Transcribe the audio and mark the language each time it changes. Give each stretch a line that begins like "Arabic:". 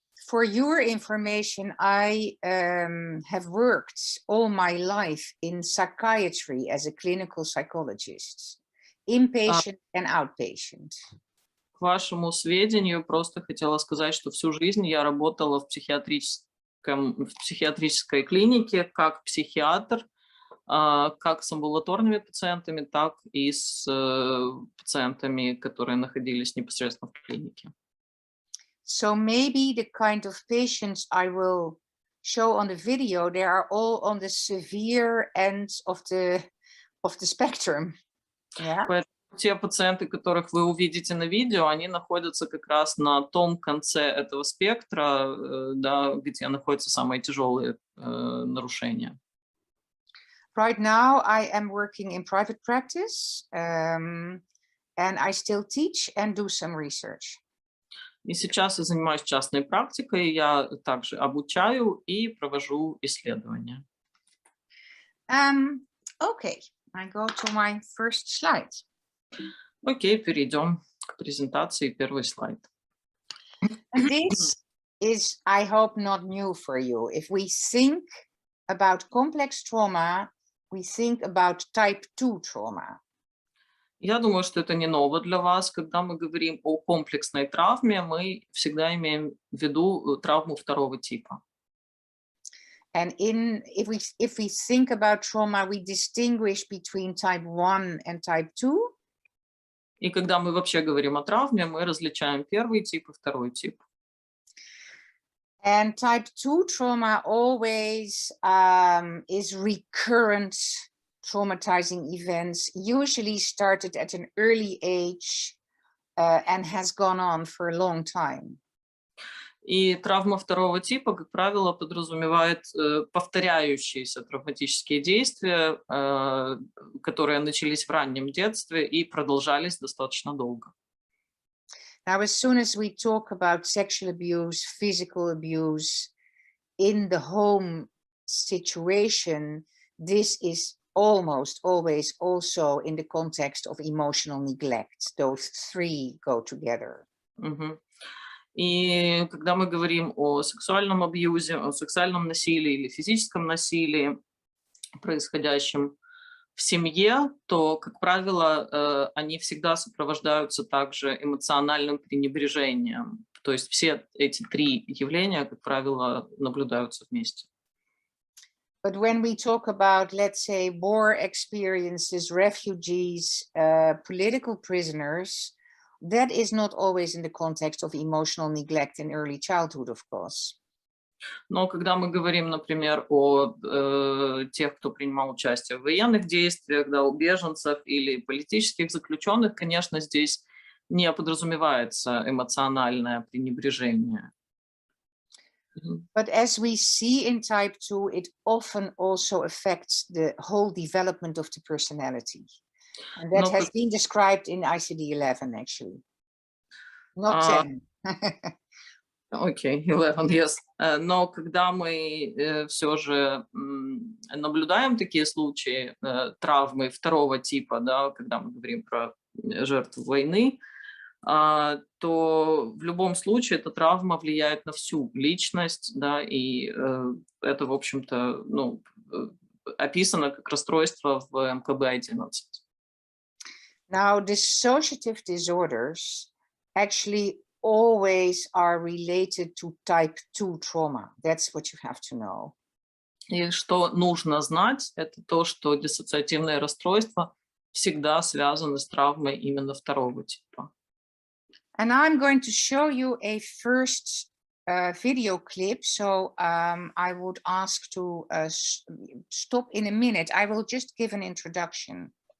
English: For your information, I have worked all my life in psychiatry as a clinical psychologist, inpatient and outpatient.
Russian: К вашему сведению, просто хотела сказать, что всю жизнь я работала в психиатрической клинике как психиатр, как с амбулаторными пациентами, так и с пациентами, которые находились непосредственно в клинике.
English: So maybe the kind of patients I will show on the video, they are all on the severe end of the spectrum. Yeah?
Russian: Те пациенты, которых вы увидите на видео, они находятся как раз на том конце этого спектра, да, где находятся самые тяжелые нарушения.
English: Right now I am working in private practice, and I still teach and do some research.
Russian: И сейчас я занимаюсь частной практикой, я также обучаю и провожу исследования.
English: Okay, I go to my first slide.
Russian: Окей, перейдем к презентации, первый слайд.
English: And this is, I hope, not new for you. If we think about complex trauma, we think about type 2 trauma.
Russian: Я думаю, что это не ново для вас. Когда мы говорим о комплексной травме, мы всегда имеем в виду травму второго типа.
English: And if we think about trauma, we distinguish between type 1 and type 2.
Russian: И когда мы вообще говорим о травме, мы различаем первый тип и второй тип.
English: And type 2 trauma always is recurrent traumatizing events, usually started at an early age and has gone on for a long time.
Russian: И травма второго типа, как правило, подразумевает повторяющиеся травматические действия, которые начались в раннем детстве и продолжались достаточно долго.
English: Now, as soon as we talk about sexual abuse, physical abuse in the home situation, this is almost always also in the context of emotional neglect. Those three go together.
Russian: И когда мы говорим о сексуальном абьюзе, о сексуальном насилии или физическом насилии, происходящем в семье, то, как правило, они всегда сопровождаются также эмоциональным пренебрежением. То есть все эти три явления, как правило, наблюдаются вместе.
English: But when we talk about, let's say, war experiences, refugees, political prisoners, that is not always in the context of emotional neglect in early childhood, of course.
Russian: Но когда мы говорим, например, о тех, кто принимал участие в военных действиях, да, у беженцев или политических заключенных, конечно, здесь не подразумевается эмоциональное пренебрежение.
English: But as we see in type 2, it often also affects the whole development of the personality. And that has been described in ICD-11, actually. Not 10.
Russian: Окей, 11,
English: yes.
Russian: Но когда мы все же наблюдаем такие случаи травмы второго типа, да, когда мы говорим про жертву войны, то в любом случае эта травма влияет на всю личность, да, и это, в общем-то, ну, описано как расстройство в МКБ-11.
English: Now, dissociative disorders actually always are related to type 2 trauma. That's what you have to know.
Russian: И что нужно знать, это то, что диссоциативные расстройства всегда связаны с травмой именно второго типа.
English: And I'm going to show you a first video clip. So I would ask to stop in a minute. I will just give an introduction.